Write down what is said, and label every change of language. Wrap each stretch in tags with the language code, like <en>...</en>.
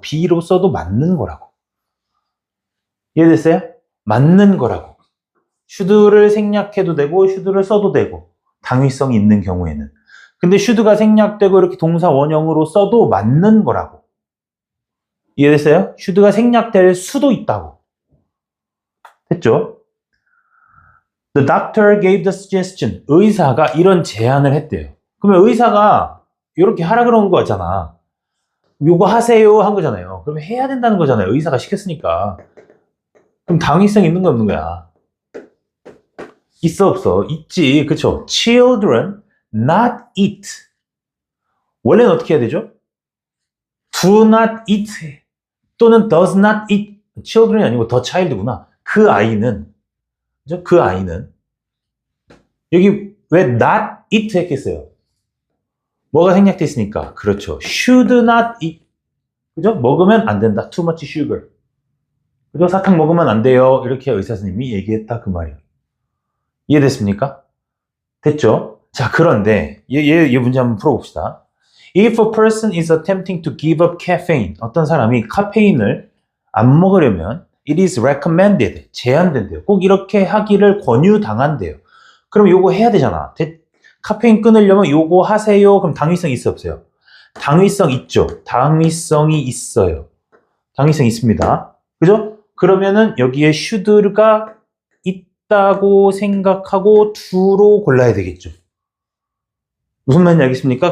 <ko>be로 써도 맞는 거라고. 이해됐어요? 맞는 거라고. should를 생략해도 되고 should를 써도 되고 당위성이 있는 경우에는. 근데 should가 생략되고 이렇게 동사 원형으로 써도 맞는 거라고. 이해됐어요? should가 생략될 수도 있다고. 됐죠?</ko> <en>The doctor gave the suggestion.</en> <ko>의사가 이런 제안을 했대요. 그러면 의사가 이렇게 하라 그런 거잖아. 요거 하세요 한 거잖아요. 그러면 해야 된다는 거잖아요. 의사가 시켰으니까. 그럼 당위성 있는 거 없는 거야? 있어 없어? 있지. 그쵸?</ko> <en>Children not eat.</en> <ko>원래는 어떻게 해야 되죠?</ko> <en>Do not eat 또는 does not eat.</en> <ko>children이 아니고 the child구나. 그 아이는 그죠? 그 아이는 여기 왜 not eat 했겠어요? 뭐가 생략돼 있으니까. 그렇죠.</ko> <en>should not eat.</en> <ko>그죠? 먹으면 안 된다.</ko> <en>too much sugar.</en> <ko>그죠? 사탕 먹으면 안 돼요. 이렇게 의사 선생님이 얘기했다 그 말이에요. 이해됐습니까? 됐죠? 자, 그런데 얘 문제 한번 풀어봅시다.</ko> <en>If a person is attempting to give up caffeine,</en> <ko>어떤 사람이 카페인을 안 먹으려면</ko> <en>it is recommended,</en> <ko>제한된대요. 꼭 이렇게 하기를 권유당한대요. 그럼 요거 해야 되잖아. 카페인 끊으려면 요거 하세요. 그럼 당위성 있어 없어요? 당위성 있죠. 당위성이 있어요. 당위성 있습니다. 그죠? 그러면은 여기에 should가 있다고 생각하고 to로 골라야 되겠죠. 무슨 말인지 알겠습니까?</ko>